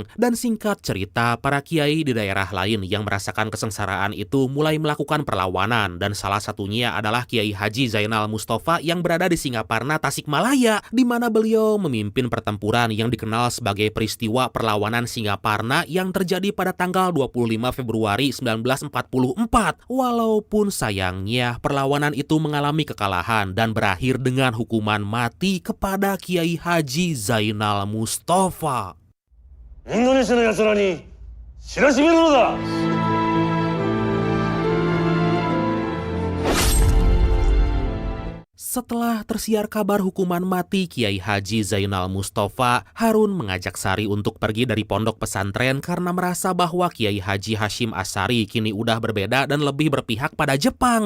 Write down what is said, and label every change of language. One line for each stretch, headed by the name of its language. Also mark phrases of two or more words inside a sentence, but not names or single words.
Indonesian: Dan singkat cerita, para kiai di daerah lain yang merasakan kesengsaraan itu mulai melakukan perlawanan, dan salah satunya adalah Kiai Haji Zainal Mustafa yang berada di Singaparna, Tasikmalaya, di mana beliau memimpin pertempuran yang dikenal sebagai peristiwa perlawanan Singaparna yang terjadi pada tanggal 25 Februari 1944. Walaupun sayangnya perlawanan itu mengalami kekalahan dan berakhir dengan hukuman mati kepada Kiai Haji Zainal Mustafa.
Japanese: インドネシアの奴らに知らしめるのだ。
Indonesian: Setelah tersiar kabar hukuman mati Kiai Haji Zainal Mustafa, Harun mengajak Sari untuk pergi dari pondok pesantren karena merasa bahwa Kiai Haji Hashim Ashari kini udah berbeda dan lebih berpihak pada Jepang.